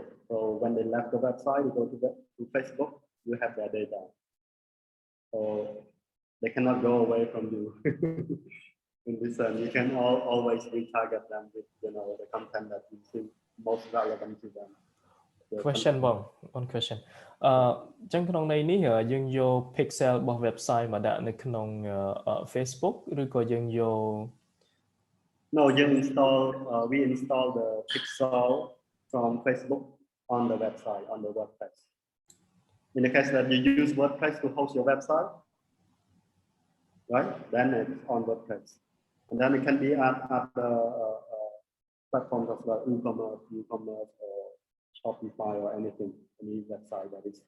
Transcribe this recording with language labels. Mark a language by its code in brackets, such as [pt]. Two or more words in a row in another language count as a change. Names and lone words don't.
[en] So when they left the website, you go to Facebook, you have their data. So they cannot go away from you. In this sense, you can always retarget them with, the content that you think most relevant to them. [km] question បង [en] one question [km] អញ្ចឹងក្នុងន័យនេះយើងយក pixel របស់ website មកដាក់នៅក្នុង Facebook ឬក៏យើងយក [en] No, we install the pixel from Facebook on the website, on the WordPress. In the case that you use WordPress to host your website, right? Then it's on WordPress. And then it can be at the platforms of e-commerce or Shopify or anything, any website that is.